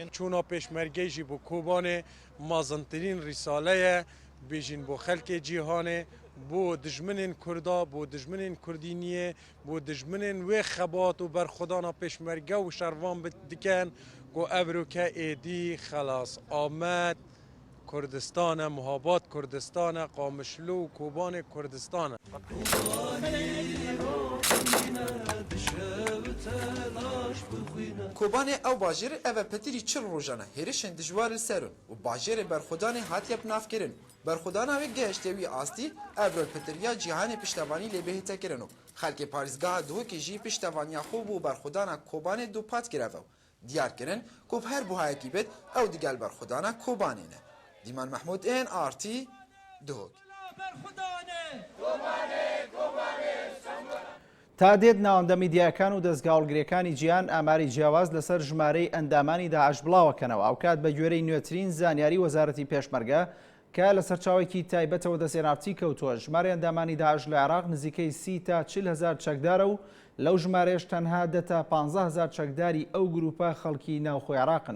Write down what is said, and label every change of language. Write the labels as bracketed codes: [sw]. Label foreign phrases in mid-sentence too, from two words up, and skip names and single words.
[ku] چونا پیشمرگه جی بو کوبانه مازنترین رساله بجین بو خلک جهانی بو دجمنین کردا بو دجمنین کردینیه بو دجمنین و خبات و برخودانا پیشمرگه و شروان بدکن گو ابروکه ایدی خلاص آمد کردستان محابات کردستان قامشلو کوبان کردستان Kobanê ew bajêr ev petirî çil rojane hêrişên dijwar li ser in û bajêrê berxudanê hatiye pinavkirin. Berxudana wê gehiştê wî astî ev rolpetiriya cîhanê piştevanî lê bêhîte kirin û xelkê parîzgeha Duhokê jî piştevaniya xwe bû berxudana Kobanê dopat kir ev. Diyar kirin ku her buhayekî bêt ew digel berxudana Kobanê ne. Dîman Mehmûd ên RT Duhok. [ckb] تا دێت ناوەندە میدیاکان و دەستگاڵگرەکانی جیهان ئاماری جیاواز لەسەر ژمارەی ئەندامانی داعش بڵاوەکەنەوە ئەو کات بە گوێرەی نوێترین زانیاری وەزارەتی پێشمەرگە کە لە سەرچاوێکی تایبەتەوە دەسێنارتی کەوتووە ژمارە ئەندامانی داعش لە عێراق نزیکەی 30 تا 40 هزار چەکدارە و لەو ژمارەیەش تەنها 10 تا 15 هزار چەکداری ئەو گروپە خەڵکی ناوخۆی عێراقن.